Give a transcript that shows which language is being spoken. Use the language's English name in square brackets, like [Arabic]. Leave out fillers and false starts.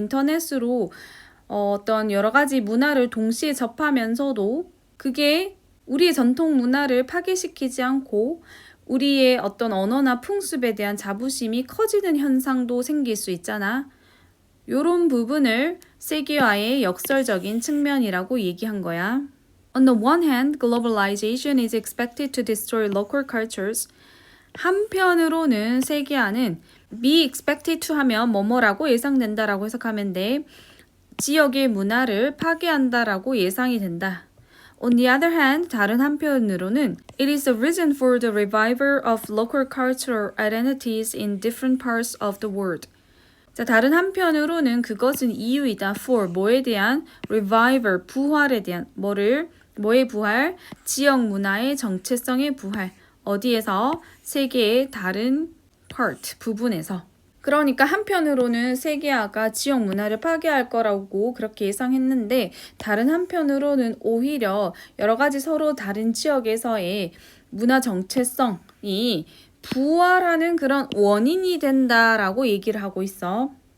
[Korean] 인터넷으로 어떤 여러 가지 문화를 동시에 접하면서도 그게 우리의 전통 문화를 파괴시키지 않고 우리의 어떤 언어나 풍습에 대한 자부심이 커지는 현상도 생길 수 있잖아. 요런 부분을 세계화의 역설적인 측면이라고 얘기한 거야. [English] On the one hand, globalization is expected to destroy local cultures. [Korean] 한편으로는 세계화는 be expected to 하면 뭐뭐라고 예상된다라고 해석하면 돼. 지역의 문화를 파괴한다라고 예상이 된다. [English] On the other hand, [Korean] 다른 한편으로는 [English] it is a reason for the revival of local cultural identities in different parts of the world. [Korean] 자, 다른 한편으로는 그것은 이유이다. for 뭐에 대한 revival, 부활에 대한 뭐의 부활? 지역 문화의 정체성의 부활. 어디에서? 세계의 다른 part, 부분에서. 그러니까 한편으로는 세계화가 지역 문화를 파괴할 거라고 그렇게 예상했는데 다른 한편으로는 오히려 여러 가지 서로 다른 지역에서의 문화 정체성이 부활하는 그런 원인이 된다라고 얘기를 하고 있어.